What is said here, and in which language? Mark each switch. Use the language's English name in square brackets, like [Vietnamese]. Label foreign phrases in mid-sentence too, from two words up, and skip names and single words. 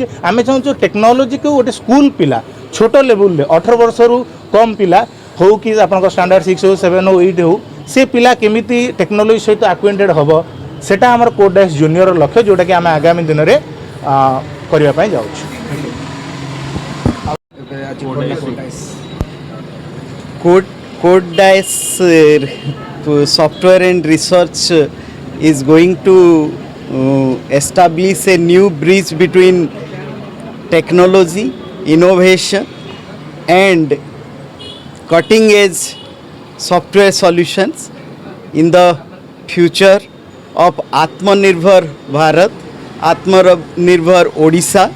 [Odia] ଆମେ ଚାହୁଁଛୁ ଟେକ୍ନୋଲୋଜିକୁ ଗୋଟେ ସ୍କୁଲ ପିଲା ଛୋଟ ଲେବୁଲରେ 18 ବର୍ଷରୁ କମ୍ ପିଲା ହେଉ କି ଆପଣଙ୍କର ଷ୍ଟାଣ୍ଡାର୍ଡ଼ 6 ହେଉ 7 ହେଉ 8 ହେଉ, ସେ ପିଲା କେମିତି ଟେକ୍ନୋଲୋଜି ସହିତ ଆକ୍ୱେଣ୍ଟେଡ଼ ହେବ, ସେଇଟା ଆମର କୋଡାଇସ୍ ଜୁନିୟର ଲକ୍ଷ୍ୟ, ଯେଉଁଟାକି ଆମେ ଆଗାମୀ ଦିନରେ କରିବା ପାଇଁ ଯାଉଛୁ। [English] Codedice software and research is going to establish a new bridge between technology, innovation and cutting edge software solutions in the future of Atmanirbhar Bharat, Atmanirbhar Odisha.